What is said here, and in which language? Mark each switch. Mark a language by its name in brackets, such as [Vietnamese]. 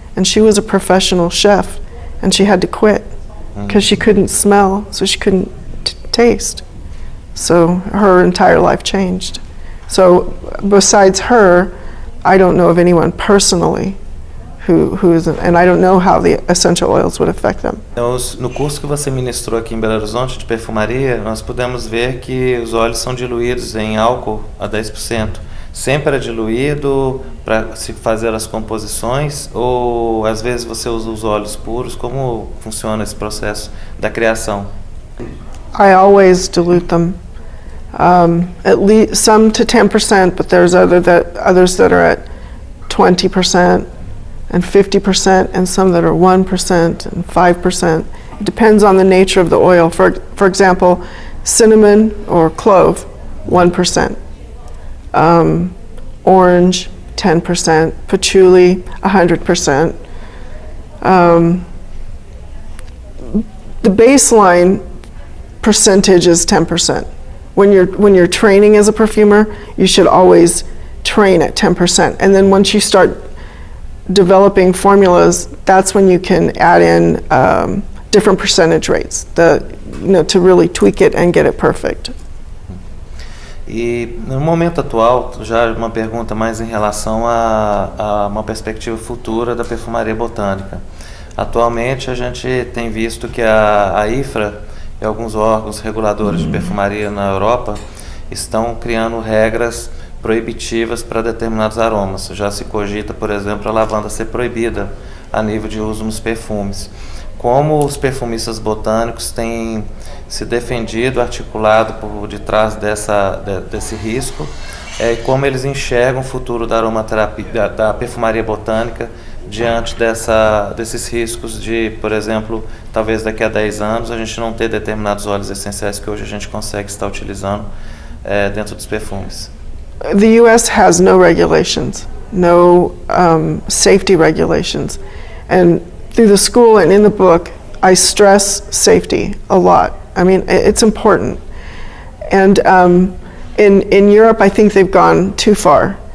[English] And she was a professional chef and she had to quit because she couldn't smell, so she couldn't taste. So her entire life changed. So besides her, I don't know of anyone personally who is, and I don't know how the essential oils would affect them. [Portuguese] No curso que você ministrou aqui em Belo Horizonte de perfumaria, nós pudemos ver que os óleos são diluídos em álcool a 10%. Sempre é diluído para se fazer as composições ou às vezes você usa os óleos puros? Como funciona esse processo da criação? [English] I always dilute them. At least some to 10%, but there's others that are at 20% and 50%, and some that are 1% and 5%. It depends on the nature of the oil. For example, cinnamon or clove, 1%. Orange, 10%. Patchouli, 100%. The baseline percentage is 10%. When you're training as a perfumer, you should always train at 10%. And then once you start developing formulas, that's when you can add in different percentage rates, to really tweak it and get it perfect. [Portuguese] E no momento atual, já uma pergunta mais em relação a uma perspectiva futura da perfumaria botânica. Atualmente a gente tem visto que a IFRA e alguns órgãos reguladores de perfumaria na Europa estão criando regras proibitivas para determinados aromas. Já se cogita, por exemplo, a lavanda ser proibida a nível de uso nos perfumes. Como os perfumistas botânicos têm se defendido, articulado por detrás desse risco, e como eles enxergam o futuro da aromaterapia, da perfumaria botânica, diante desses riscos de, por exemplo, talvez daqui a 10 anos a gente não ter determinados óleos essenciais que hoje a gente consegue estar utilizando dentro dos perfumes. [English] The U.S. has no regulations, no safety regulations, and through the school and in the book, I stress safety a lot. I mean, it's important. And in Europe, I think they've gone too far.